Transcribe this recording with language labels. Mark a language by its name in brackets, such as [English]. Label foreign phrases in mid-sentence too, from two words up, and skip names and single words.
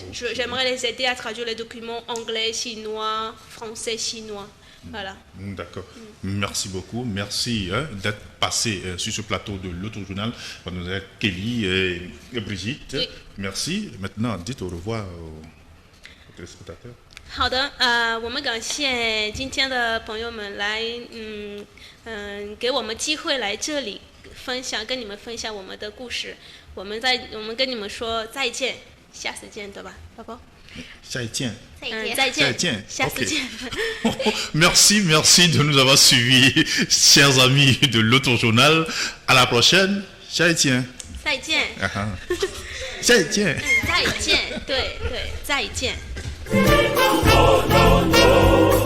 [French] J'aimerais les aider à traduire les documents anglais, chinois, français, chinois. Voilà. D'accord. Merci beaucoup. Merci d'être passé sur ce plateau de l'autre journal. Mademoiselle Kelly et Brigitte. Oui. Merci. Maintenant, dites au revoir aux téléspectateurs. [Chinese] 好的，我们感谢今天的朋友们来，给我们机会来这里跟你们分享我们的故事。我们跟你们说再见，下次见，对吧，宝宝？再见。再见，再见。下次见。 [French] Merci, merci de nous avoir suivis, chers amis de l'autre journal. À la prochaine. [Chinese] 再见。再见。再见。再见，对，再见。